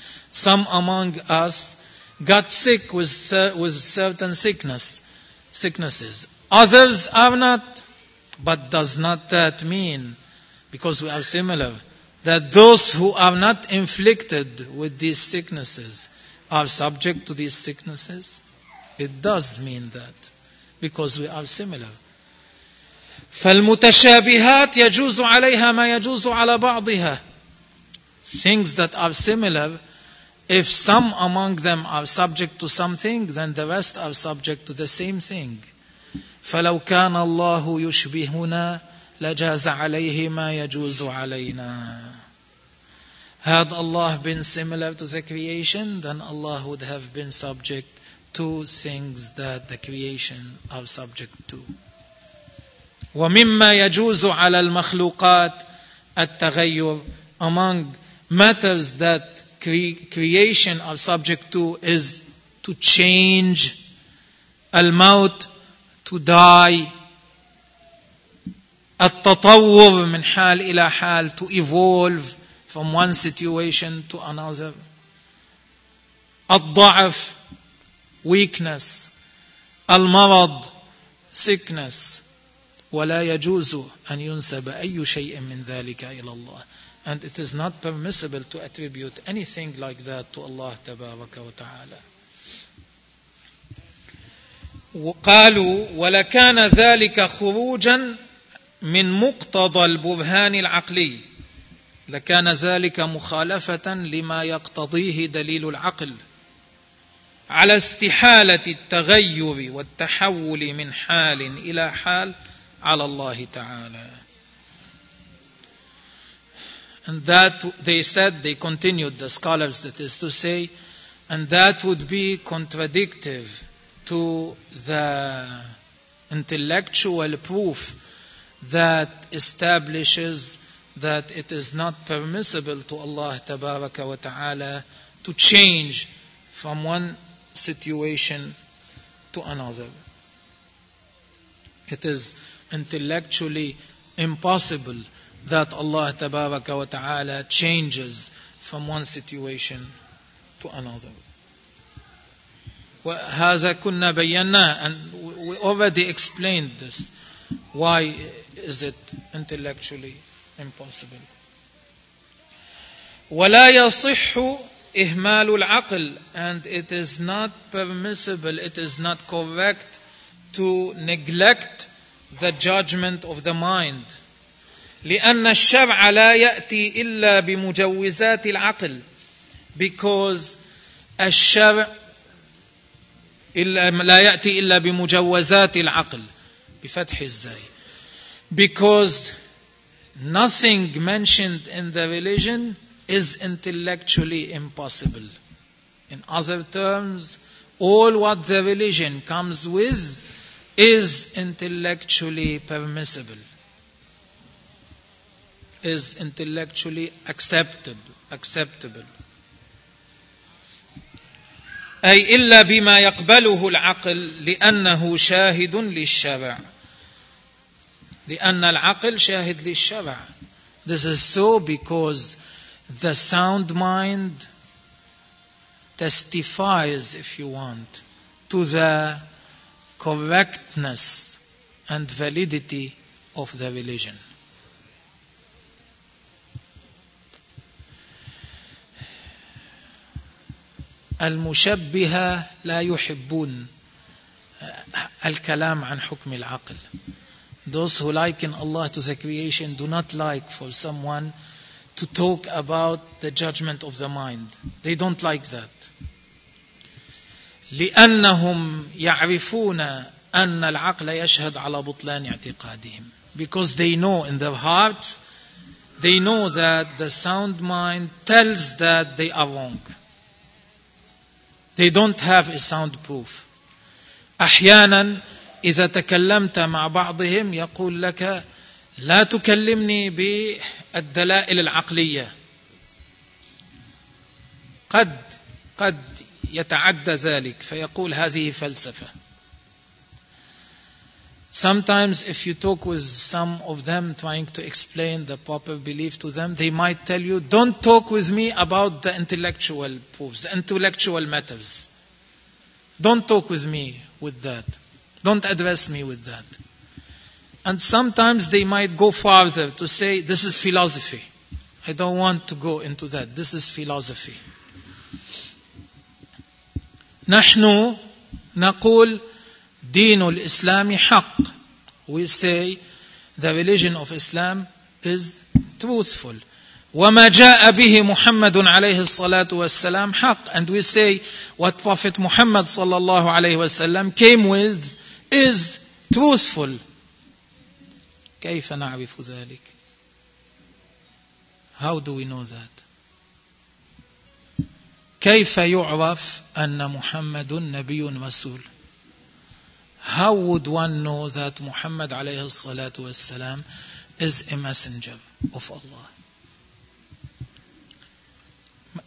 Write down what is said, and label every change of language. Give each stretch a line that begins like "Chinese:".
English: Some among us got sick with certain sicknesses Others are not But does not that mean because we are similar that those who are not inflicted with these sicknesses are subject to these sicknesses? It does mean that because we are similar.
Arabic: فالمتشابهات يجوز عليها ما يجوز على بعضها.
English: Things that are similar, if some among them are subject to something, then the rest are subject to the same thing.
Arabic: فلو كان الله يشبهنا لجاز عليه ما يجوز علينا.
English: Had Allah been similar to the creation, then Allah would have been subject two things that the creation are subject to.
Arabic: وَمِمَّا يَجُوزُ عَلَى الْمَخْلُوقَاتِ التَّغَيُّرِ
English: Among matters that creation are subject to is to change, الموت, to die,
Arabic: التطور من حال إلى حال,
English: to evolve from one situation to another,
Arabic: الضعف, weakness, المرض, sickness, ولا يجوز أن ينسب أي شيء من ذلك إلى الله.
English: And it is not permissible to attribute anything like that to Allah تبارك وتعالى.
Arabic: وقالوا ولكان ذلك خروجا من مقتضى البرهان العقلي. لكان ذلك مخالفة لما يقتضيه دليل العقل. على استحالة التغير والتحول من حال إلى حال على الله تعالى.
English: And that they said, they continued, the scholars that is to say, and that would be contradictive to the intellectual proof that establishes that it is not permissible to Allah تبارك وتعالى to change from one situation to another. It is intellectually impossible that Allah Tabaraka wa Ta'ala changes from one situation to another.
Arabic: وَهَذَا كُنَّا بَيَّنَّا
English: And we already explained this. Why is it intellectually impossible?
Arabic: وَلَا يَصِحُّ إهمال العقل
English: and it is not permissible, it is not correct to neglect the judgment of the mind.
Arabic: لأن الشرع لا يأتي إلا بمجوزات العقل because الشرع لا يأتي إلا بمجوزات العقل بفتح الزاي
English: because nothing mentioned in the religion is intellectually impossible. In other terms, all what the religion comes with is intellectually permissible, is intellectually acceptable.
Arabic: أي إلا بما يقبله العقل لأنه شاهد للشرع. لأن العقل شاهد للشرع.
English: This is so because the sound mind testifies, if you want, to the correctness and validity of the religion.
Arabic: المشبهة لا يحبون الكلام عن حكم العقل.
English: Those who liken Allah to the creation do not like for someone to talk about the judgment of the mind. They don't like that.
Arabic: لأنهم يعرفون أن العقل يشهد على بطلان اعتقادهم.
English: Because they know in their hearts, they know that the sound mind tells that they are wrong. They don't have a sound proof.
Arabic: أحيانا إذا تكلمت مع بعضهم يقول لك لا تكلمني بالدلائل العقلية. قد يتعدى ذلك فيقول هذه فلسفة.
English: Sometimes if you talk with some of them trying to explain the proper belief to them, they might tell you, don't talk with me about the intellectual proofs, the intellectual matters. Don't talk with me with that. Don't address me with that. And sometimes they might go farther to say, this is philosophy. I don't want to go into that. This is philosophy.
Arabic: نحن نقول دين الإسلام حق.
English: We say the religion of Islam is truthful.
Arabic: وما جاء به محمد عليه الصلاة والسلام حق.
English: And we say what Prophet Muhammad صلى الله عليه وسلم came with is truthful.
Arabic: كيف نعرف ذلك؟
English: How do we know that?
Arabic: كيف يعرف أن محمد نبي رسول؟
English: How would one know that Muhammad عليه الصلاة والسلام is a messenger of Allah?